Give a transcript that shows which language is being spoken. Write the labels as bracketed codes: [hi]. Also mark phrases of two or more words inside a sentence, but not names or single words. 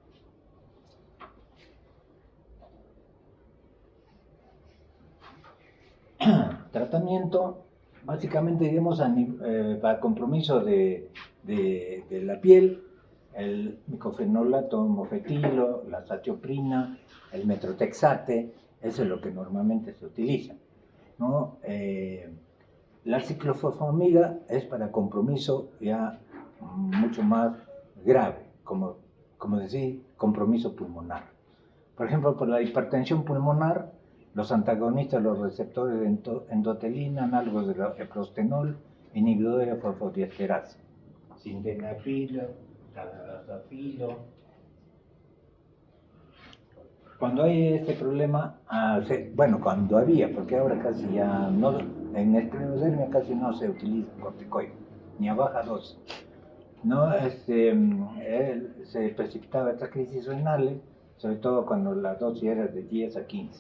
[es] Tratamiento, básicamente, digamos, para compromiso de la piel, el micofenolato mofetilo, la satioprina, el metrotexate, eso es lo que normalmente se utiliza, ¿no? La ciclofosfamida es para compromiso ya mucho más grave, como decir, compromiso pulmonar. Por ejemplo, por la hipertensión pulmonar, los antagonistas de los receptores de endotelina, análogos de la eprostenol, inhibidores de fosfodiesterasa, sildenafilo, tadalafilo. Cuando hay este problema, bueno, cuando había, porque ahora casi ya no, en esclerodermia casi no se utiliza corticoide, ni a baja dosis, ¿no? Se precipitaba estas crisis renales, sobre todo cuando la dosis era de 10 a 15.